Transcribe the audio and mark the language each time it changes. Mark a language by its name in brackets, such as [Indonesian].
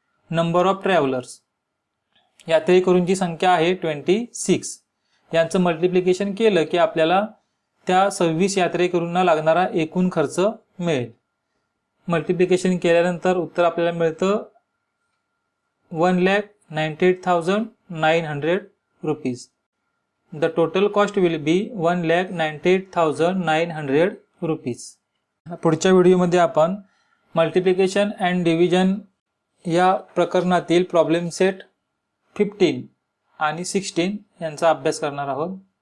[English] number of travellers, [Marathi] यात्रेकरूंची संख्या आहे 26. यांचं मल्टिप्लिकेशन केलं की आपल्याला त्या 26 यात्रेकरूंना लागणारा एकूण खर्च मिळेल. मल्टिप्लिकेशन केल्यानंतर उत्तर आपल्याला मिळतं 1,98,900 rupees. [English] The total cost will be 1,98,900 rupees. [Marathi] पुढच्या व्हिडिओमध्ये आपण मल्टिप्लिकेशन अँड डिव्हिजन या प्रकरणातील प्रॉब्लेम सेट 15 आणि 16 यांचा अभ्यास करणार आहोत.